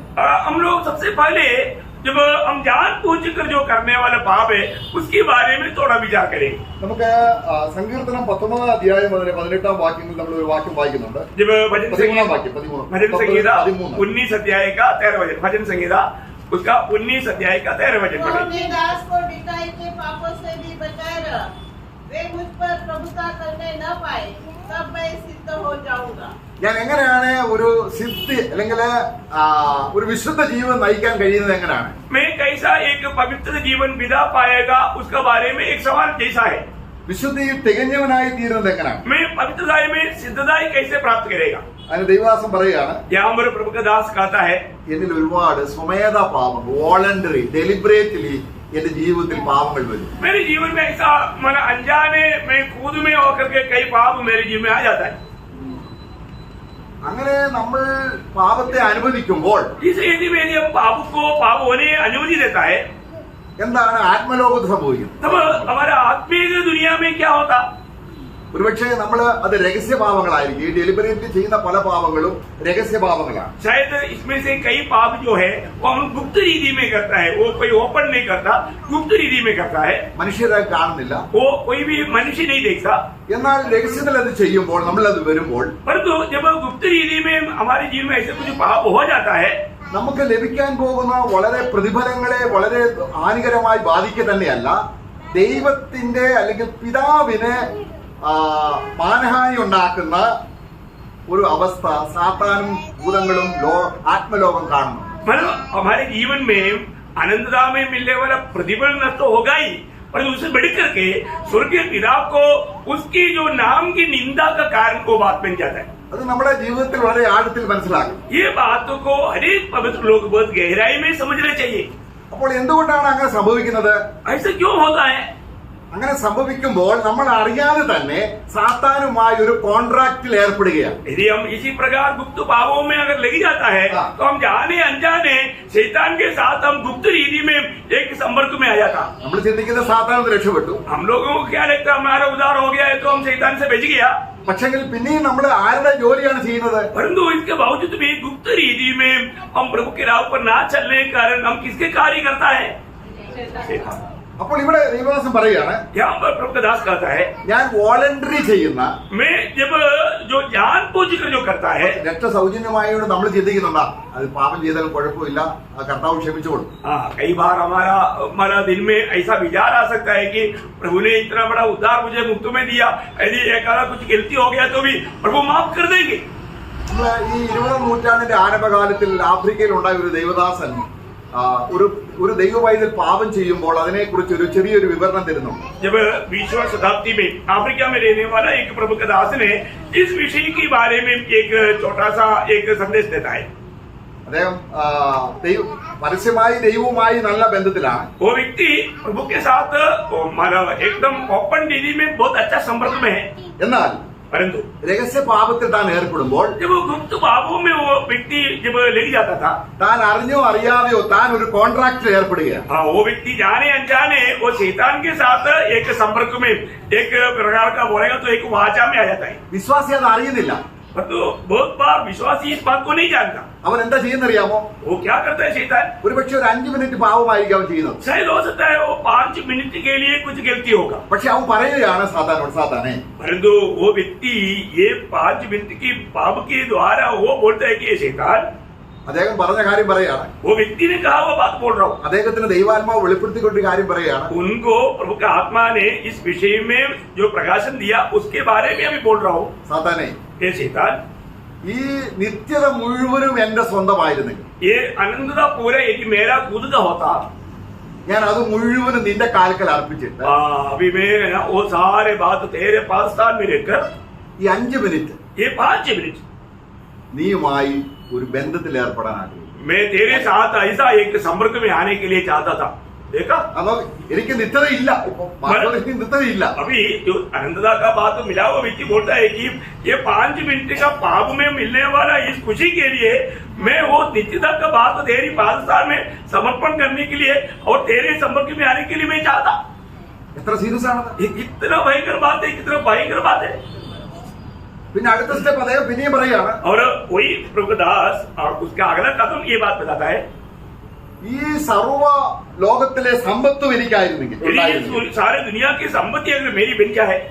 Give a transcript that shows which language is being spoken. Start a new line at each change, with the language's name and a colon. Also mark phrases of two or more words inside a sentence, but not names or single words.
Hindi: हम लोग सबसे पहले जब हम जानबूझ कर जो करने वाला पाप है उसके बारे में थोड़ा विचार करें.
Malayalam: നമുക്ക് സങ്കീർത്തനം 19 അധ്യായം 18 വാക്യങ്ങൾ നമ്മൾ ഒരു വാക്യം വായിക്കുന്നുണ്ട്.
Hindi: जब भजन संगीता 19 अध्याय का 13 वचन, भजन संगीता उसका 19 अध्याय का 13 वचन पढ़े. अपने दास को डिकाई के पापों से भी बचाए रख, वे मुझ पर प्रभुता करने न पाए, तब मैं सिद्ध हो जाऊंगा.
Malayalam: ഞാൻ എങ്ങനെയാണ് ഒരു സിദ്ധി അല്ലെങ്കിൽ ഒരു വിശുദ്ധ ജീവൻ നയിക്കാൻ കഴിയുന്നത് എങ്ങനെയാണ്?
Hindi: मैं कैसा एक पवित्र जीवन बिता पाएगा उसका बारे में एक सवाल जैसा है.
Malayalam: വിശുദ്ധിയിൽ തികഞ്ഞവനായി തീരുന്നത് എങ്ങനെയാണ്?
Hindi: मैं पवित्रता में सिद्धता कैसे प्राप्त करेगा?
Malayalam: അതിന് ദൈവദാസൻ പറയുകയാണ്,
Hindi: यहाँ पर प्रभु का दास कहता है
Malayalam: എന്നിൽ ഒരുപാട് സ്വമേധ പാപം,
English: voluntary deliberately
Malayalam: എന്റെ ജീവിതത്തിൽ പാപങ്ങൾ വരും.
Hindi: मेरे जीवन में ऐसा मन अनजाने मैं खुद में होकर के कई पाप मेरे जीवन में आ जाता है.
Malayalam: അങ്ങനെ നമ്മൾ പാപത്തെ അനുവദിക്കുമ്പോൾ
Hindi: यदि हम पाप को पाप होने अनुमति देता है
Malayalam: എന്താണ് ആത്മലോകത്ത് സംഭവിക്കും?
Hindi: तब हमारा आत्मीय दुनिया में क्या होता?
Malayalam: ഒരുപക്ഷെ നമ്മൾ അത് രഹസ്യപാപങ്ങളായിരിക്കും. ഈ ഡെലിബറേറ്റ്ലി ചെയ്യുന്ന പല പാപങ്ങളും രഹസ്യപാപങ്ങളാണ്.
Hindi: शायद इसमें से कई पाप जो है वो हम गुप्त रीति में करता है, वो कोई ओपन नहीं करता, गुप्त रीति में करता है.
Malayalam: മനുഷ്യരെ കാണുന്നില്ല.
Hindi: वो कोई भी मनुष्य नहीं देखता.
Malayalam: എന്നാൽ രഹസ്യത്തിൽ അത് ചെയ്യുമ്പോൾ നമ്മളത് വരുമ്പോൾ
Hindi: परंतु जब गुप्त रीति में हमारे जीवन में ऐसे कुछ पाप हो जाता है
Malayalam: നമുക്ക് ലഭിക്കാൻ പോകുന്ന വളരെ പ്രതിഫലങ്ങളെ വളരെ ഹാനികരമായി ബാധിക്കുക തന്നെയല്ല, ദൈവത്തിന്റെ അല്ലെങ്കിൽ പിതാവിന് മാനഹാനി ഉണ്ടാക്കുന്ന ഒരു അവസ്ഥ സാത്താനും ഭൂതങ്ങളും ആത്മലോകം കാണുന്നു.
Hindi: मतलब हमारे जीवन में अनंतता में मिलने वाला प्रतिफल नष्ट होगा ही, पर उसे बढ़ करके स्वर्गीय पिता को उसकी जो नाम की निंदा का कारण वो बात बन जाता है.
Malayalam: അത് നമ്മുടെ ജീവിതത്തിൽ വളരെ ആഴത്തിൽ മനസ്സിലാക്കും.
Hindi: ये बातों को हर एक पवित्र लोग बहुत गहराई में समझना चाहिए.
Malayalam: അപ്പോൾ എന്തുകൊണ്ടാണ് അങ്ങനെ സംഭവിക്കുന്നത്?
Hindi: ऐसा क्यों होता है?
Malayalam: അങ്ങനെ സംഭവിക്കുമ്പോൾ നമ്മൾ അറിയാതെ തന്നെ സാത്താനുമായി ഒരു കോൺട്രാക്റ്റിൽ ഏർപ്പെടുകയാണ്.
Hindi: यदि हम इसी प्रकार गुप्त भावों में अगर लग जाता है तो हम जाने अनजाने शैतान के साथ हम गुप्त रीति में एक संपर्क में आ जाता.
Malayalam: നമ്മൾ ചിന്തിക്കുന്ന സാത്താൻ രക്ഷപ്പെട്ടു,
Hindi: हम लोगों को क्या लगता है हमारा उद्धार हो गया है तो हम शैतान से बच गया.
Malayalam: പക്ഷെങ്കിൽ പിന്നെയും നമ്മൾ ആരുടെ ജോലിയാണ് ചെയ്യുന്നത്?
Hindi: परंतु इसके बावजूद भी गुप्त रीति में हम प्रभु के राह पर ना चलने के कारण हम किसके कार्य करता है? शैतान.
Malayalam: അപ്പോൾ ഇവിടെ ദൈവദാസൻ പറയുകയാണ്,
Hindi: यहाँ पर प्रभु का दास कहता है
Malayalam: ഞാൻ വോളണ്ടറി ചെയ്യുന്ന
Hindi: मैं जब जो जान बूझ कर जो करता है.
Malayalam: രക്ഷ സൗജന്യമായോട് നമ്മൾ ചിന്തിക്കുന്നുണ്ടാ അത് പാപം ചെയ്താലും കുഴപ്പമില്ല, ആ കർത്താവ് ക്ഷമിച്ചോളും.
Hindi: हाँ, कई बार हमारा दिल में ऐसा विचार आ सकता है कि प्रभु ने इतना बड़ा उद्धार मुझे मुफ्त में दिया, यदि एक आधा कुछ गलती हो गया तो भी प्रभु माफ कर देंगे.
Malayalam: നമ്മള് ഈ 20ാം നൂറ്റാണ്ടിന്റെ ആരംഭകാലത്തിൽ ആഫ്രിക്കയിൽ ഉണ്ടായ ഒരു ദൈവദാസൻ ഒരു ദൈവവൈദ്യൽ പാപം ചെയ്യുമ്പോൾ അതിനെക്കുറിച്ച് ഒരു ചെറിയൊരു വിവരണം തരുന്നു.
Hindi: जब 20वीं शताब्दी में अफ्रीका में रहने वाला एक प्रभु का दास ने इस विषय के बारे में एक छोटा सा एक संदेश देता है.
Malayalam: അദ്ദേഹം പരസ്യമായി ദൈവവുമായി നല്ല ബന്ധത്തിലാണ്.
Hindi: वो व्यक्ति प्रभु के साथ एकदम ओपन रीति में बहुत अच्छा संपर्क में है.
Malayalam: എന്നാൽ
Hindi: परंतु
Malayalam: രഹസ്യ പാപത്തിൽ താൻ ഏർപ്പെടുമ്പോൾ
Hindi: जब वो गुप्त भावों में वो व्यक्ति जब ले जाता था,
Malayalam: താൻ അറിഞ്ഞോ അറിയാതെയോ താൻ ഒരു കോൺട്രാക്റ്റിൽ ഏർപ്പെടുകയാണ്.
Hindi: हाँ, वो व्यक्ति जाने अनजाने वो शैतान के साथ एक संपर्क में एक प्रकार का बोलेगा तो एक वाचा में आ जाता है.
Malayalam: വിശ്വാസി അത് അറിയുന്നില്ല.
Hindi: परंतु बहुत बार विश्वासी इस बात को नहीं जानता.
Malayalam: അവൻ എന്താ ചെയ്യുന്നറിയാമോ?
Hindi: वो क्या करता है शैतान?
Malayalam: ഒരുപക്ഷെ ഒരു 5 മിനിറ്റ് പാവമായിരിക്കും അവൻ ചെയ്യുന്നത്.
Hindi: शायद हो सकता है वो 5 मिनट के लिए कुछ गलती होगा.
Malayalam: പക്ഷെ അവൻ പറയുകയാണ് സാത്താനോട്, സാത്താനെ
Hindi: परंतु वो व्यक्ति ये 5 मिनट की पाप के द्वारा वो बोलता है कि ये शैतान,
Malayalam: അദ്ദേഹം പറഞ്ഞ കാര്യം പറയാണ്.
Hindi: वो व्यक्ति ने कहा वो बात बोल रहा हूँ.
Malayalam: അദ്ദേഹത്തിന് ദൈവാത്മാവ് വെളിപ്പെടുത്തിക്കൊണ്ടൊരു കാര്യം പറയാണ്.
Hindi: उनको प्रभु का आत्मा ने इस विषय में जो प्रकाशन दिया उसके बारे में अभी बोल रहा हूँ.
Malayalam: സാത്താനെ,
Hindi: ये शैतान,
Malayalam: ഈ നിത്യത മുഴുവനും എന്റെ സ്വന്തമായിരുന്നെങ്കിൽ,
Hindi: ये अनंतता पूरा यदि मेरा खुद का होता,
Malayalam: ഞാൻ അത് മുഴുവനും നിന്റെ കാൽക്കൽ അർപ്പിച്ചിട്ട്
Hindi: अभी मैं वो सारे बात तेरे पास स्थान में रहकर
Malayalam: ഈ 5 മിനിറ്റ്
Hindi: ये 5 मिनट
Malayalam: നീയുമായി ഒരു ബന്ധത്തിൽ ഏർപ്പെടാൻ ആഗ്രഹിക്കുന്നു.
Hindi: मैं तेरे साथ ऐसा एक संपर्क में आने के लिए चाहता था. देखा,
Malayalam: അതോ എനിക്ക് നിത്യതയില്ല, ഇപ്പൊ എനിക്ക് നിത്യതയില്ല.
Hindi: अभी जो अनंतता का बात मिला हुआ व्यक्ति बोलता है कि ये 5 मिनट का पाप में मिलने वाला इस खुशी के लिए मैं वो नित्यता का बात तेरी पादस्थान में समर्पण करने के लिए और तेरे संपर्क में आने के लिए मैं चाहता.
Malayalam: എത്ര സീരിയസ് ആണത്?
Hindi: ये कितना भयंकर बात है, कितना भयंकर बात है.
Malayalam: പിന്നെ അടുത്ത സ്റ്റെപ്പ് അദ്ദേഹം പിന്നെയും പറയാണ്,
Hindi: और वही प्रभुदास और उसका अगला कदम ये बात बताता है,
Malayalam: ഈ സർവ ലോകത്തിലെ സമ്പത്തും എനിക്കായിരുന്നെങ്കിൽ
Hindi: यदि ये सारे दुनिया की संपत्ति अगर मेरी बन क्या है,